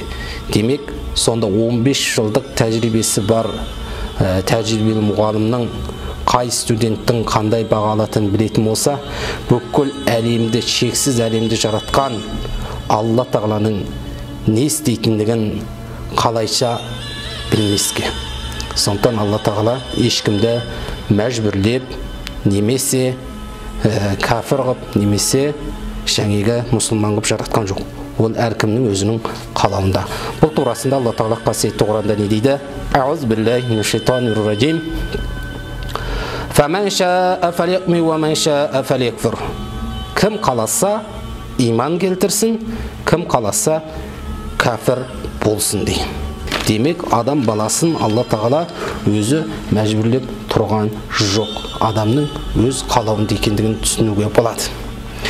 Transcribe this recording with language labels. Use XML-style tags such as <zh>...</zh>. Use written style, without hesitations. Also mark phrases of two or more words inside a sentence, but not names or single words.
<kk>Демек, сонда 15 жылдық тәжірибесі бар тәжірибелі мұғалімнің қай студенттің қандай баға алатынын білетін болса, бүкіл әлемді, шексіз әлемді жаратқан Алла тағаланың не істейтіндігін қалайша білмеске. Сондықтан Алла тағала ешкімді мәжбүрлеп, немесе кәфір қып, немесе жаңағы мұсылман қып жаратқан жоқ. Ол әркімнің өзінің қалауында. Бұл турасында Алла тағала қасиетті Құранда не дейді?</kk> <ar>أعوذ بالله من الشيطان الرجيم. فمن شاء فليؤمن ومن شاء فليكفر.</ar> <kk>Кім қаласа иман келтірсін, кім қаласа кәфір болсын дейді. Демек, адам баласын Алла тағала өзі мәжбүрлеп тұрған жоқ. Адамның өз қалауында екендігін түсінуге болады.</kk>